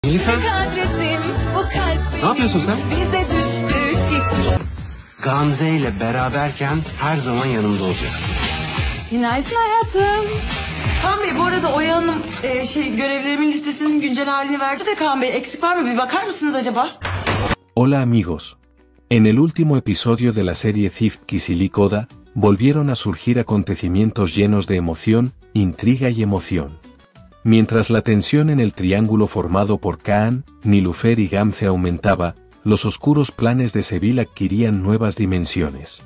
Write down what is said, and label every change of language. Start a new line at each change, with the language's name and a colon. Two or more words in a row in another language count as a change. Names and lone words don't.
Turkish: Nilüfer, ne yapıyorsun sen? Gamze ile beraberken her zaman yanımda olacaksın. Günaydın hayatım. Kaan Bey, bu arada Oya Hanım görevlerimin listesinin güncel halini verdi de Kaan Bey, eksik var mı? Bir bakar mısınız acaba?
Spanish: Hola amigos. En el último episodio de la serie Thief Kisilik-Oda, volvieron a surgir acontecimientos llenos de emoción, intriga y emoción. Mientras la tensión en el triángulo formado por Kaan, Nilüfer y Gamze aumentaba, los oscuros planes de Sevil adquirían nuevas dimensiones.